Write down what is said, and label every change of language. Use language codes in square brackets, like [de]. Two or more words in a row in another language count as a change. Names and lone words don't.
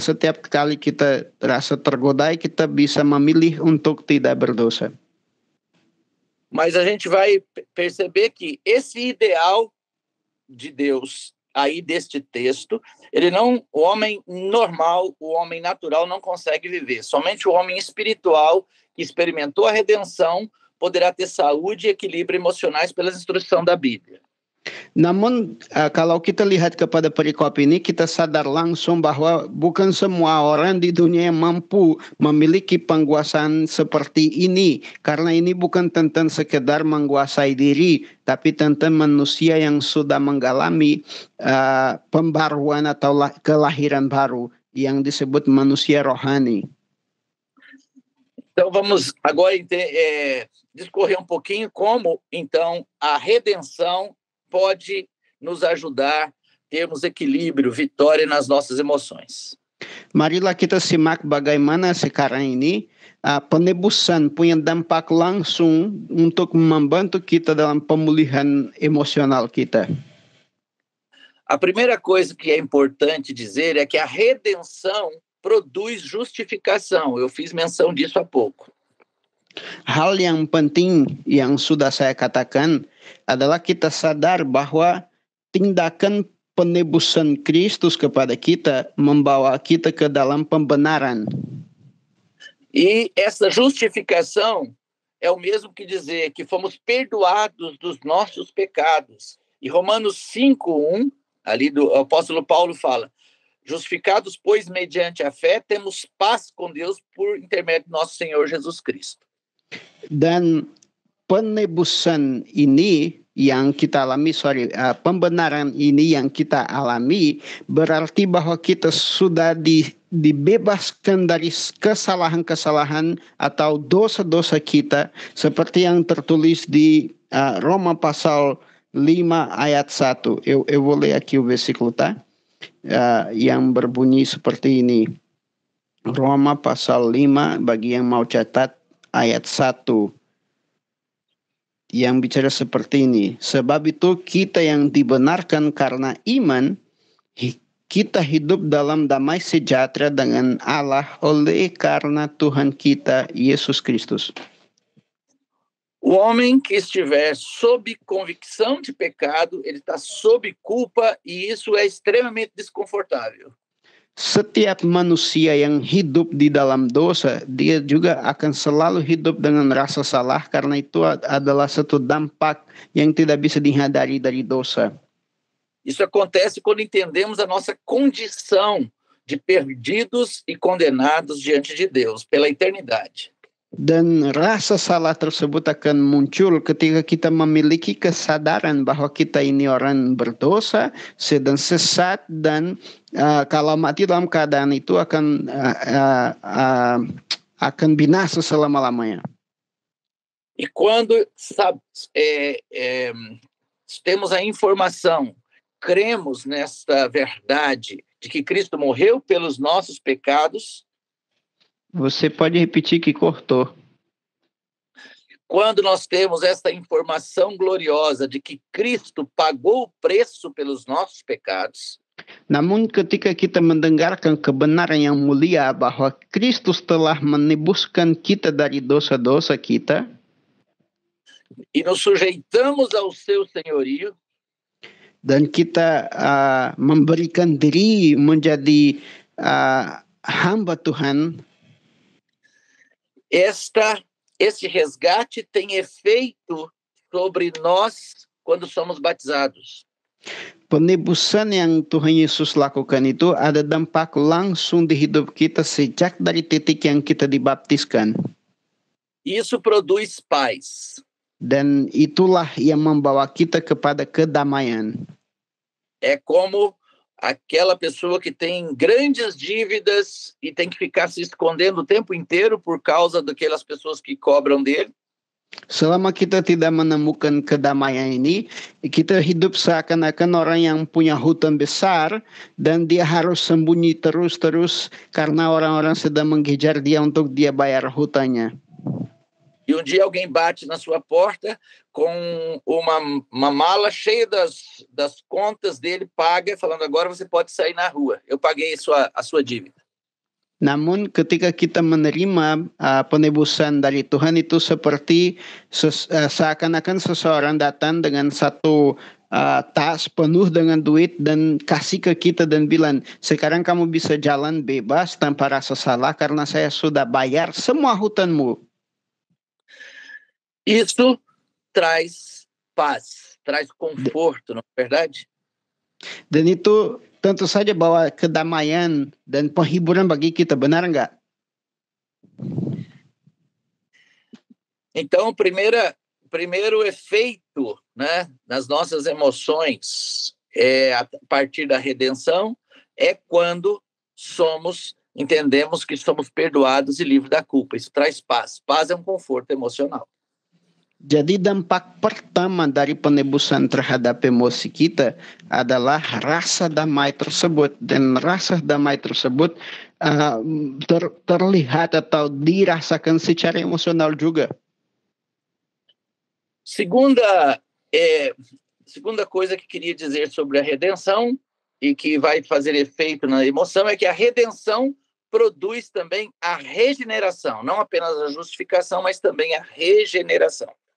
[id] Setiap kali kita rasa tergodai, kita bisa memilih untuk tidak berdosa. [pt] Mas a gente vai perceber que esse ideal de Deus aí deste texto, o homem normal, o homem natural não consegue viver. Somente o homem espiritual que experimentou a redenção poderá ter saúde e equilíbrio emocionais pela instrução da Bíblia. [id] Namun kalau kita lihat kepada perikop ini, kita sadar langsung bahwa bukan semua orang di dunia yang mampu memiliki penguasaan seperti ini. Karena ini bukan tentang sekedar menguasai diri, tapi tentang manusia yang sudah mengalami pembaruan atau kelahiran baru yang disebut manusia rohani. [pt] Então vamos agora discorrer um pouquinho como, então, a redenção pode nos ajudar a termos equilíbrio, vitória nas nossas emoções. [id] Marilah kita simak bagaimana sekarang ini penebusan punya dampak langsung untuk membantu kita dalam pemulihan emosional kita. [pt] A primeira coisa que é importante dizer é que a redenção produz justificação. Eu fiz menção disso há pouco. [id] Hal yang penting yang sudah saya katakan adalah kita sadar bahwa tindakan penebusan Kristus kepada kita membawa kita ke dalam pembenaran. [pt] E essa justificação é o mesmo que dizer que fomos perdoados dos nossos pecados. E Romanos 5:1, ali do apóstolo Paulo fala: justificados, pois, mediante a fé, temos paz com Deus por intermédio do nosso Senhor Jesus Cristo. [id] Dan penebusan ini yang kita alami, pembenaran ini yang kita alami berarti bahwa kita sudah dibebaskan dari kesalahan-kesalahan atau dosa-dosa kita seperti yang tertulis di Roma pasal 5 ayat 1. [pt] Eu vou ler aqui o versículo, tá? [id] Yang berbunyi seperti ini. Roma pasal 5 bagi yang mau catat ayat 1. Yang bicara seperti ini. Sebab itu kita yang dibenarkan karena iman, kita hidup dalam damai sejahtera dengan Allah oleh karena Tuhan kita, Yesus Kristus. [pt] O homem que estiver sob convicção de pecado, ele está sob culpa e isso é extremamente desconfortável. [id] Setiap manusia yang hidup di dalam dosa, dia juga akan selalu hidup dengan rasa salah karena itu adalah satu dampak yang tidak bisa dihindari dari dosa. [pt] Isso acontece quando entendemos a nossa condição de perdidos e condenados diante de Deus pela eternidade. [id] Dan rasa salah tersebut akan muncul ketika kita memiliki kesadaran bahwa kita ini orang berdosa, sedang sesat, dan kalau mati dalam keadaan itu akan binasa selama-lamanya. [pt] E quando temos a informação, cremos nesta verdade de que Cristo morreu pelos nossos pecados. Você pode repetir que cortou. Quando nós temos essa informação gloriosa de que Cristo pagou o preço pelos nossos pecados. [id] Namun ketika kita mendengarkan kebenaran yang mulia bahwa Kristus telah menebuskan kita dari dosa-dosa kita. [pt] E nos sujeitamos ao seu senhorio. [id] Dan kita memberikan diri menjadi hamba Tuhan. [pt] Este resgate tem efeito sobre nós quando somos batizados. [id] Penebusan yang Tuhan Yesus lakukan itu ada dampak langsung di hidup kita sejak dari titik yang kita dibaptiskan. [pt] Isso produz paz. [id] Dan itulah yang membawa kita kepada kedamaian. [pt] É como aquela pessoa que tem grandes dívidas e tem que ficar se escondendo o tempo inteiro por causa daquelas pessoas que cobram dele. [id] Selama kita tidak menemukan kedamaian ini, kita hidup seakan-akan orang yang punya hutang besar dan dia harus sembunyi terus-terus karena orang-orang sedang mengejar dia untuk dia bayar hutangnya. [pt] E um dia alguém bate na sua porta com uma mala cheia das contas dele, paga, falando agora você pode sair na rua. Eu paguei a sua dívida. [id] Namun ketika kita menerima penebusan dari Tuhan itu seperti seakan-akan seseorang datang dengan satu tas penuh dengan duit dan kasih ke kita dan bilang, sekarang kamu bisa jalan bebas tanpa rasa salah karena saya sudah bayar semua hutangmu. [pt] Isso traz paz, traz conforto, não é verdade? [id] Dan itu tentu saja bawa kedamaian dan penghiburan bagi kita, benar enggak? [pt] Então, primeiro efeito, né, nas nossas emoções, a partir da redenção, é quando entendemos que somos perdoados e livres da culpa. Isso traz paz. Paz é um conforto emocional. [id] Jadi dampak pertama dari penebusan terhadap emosi kita adalah rasa damai tersebut, dan rasa damai tersebut terlihat atau dirasakan secara emosional juga. [pt] Segunda coisa que queria dizer sobre a redenção e que vai fazer efeito na emoção é que a redenção produz também a regeneração, não apenas a justificação, mas também a regeneração.